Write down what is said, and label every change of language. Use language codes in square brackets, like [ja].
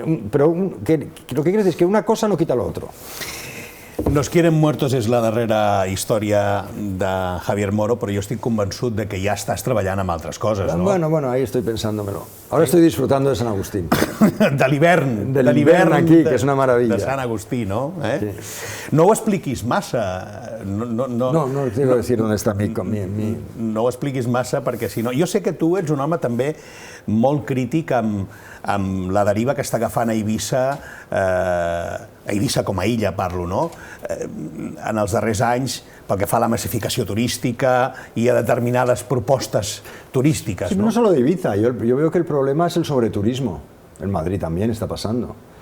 [es] Pero lo que quiero decir es que una cosa no quita lo otro. [ca] Nos quieren muertos és la darrera història de Javier Moro, però jo estic convençut de que ja estàs treballant amb altres coses, no? [es] Bueno, ahí estoy pensándomelo. Ahora estoy disfrutando de San Agustín. [ca] De l'hivern. De l'hivern aquí, que és una meravella. De Sant Agustí, no? Sí. No ho expliquis massa. [es] No quiero decir dónde está mi... [ca] No ho expliquis massa perquè si no... Jo sé que tu ets un home també molt crític amb la deriva que està agafant a Eivissa com a illa, parlo, no? En els darrers anys, pel que fa a la massificació turística i a determinades propostes turístiques. [es] Sí, no solo de Ibiza, yo veo que el problema es el sobreturismo. En Madrid también está pasando.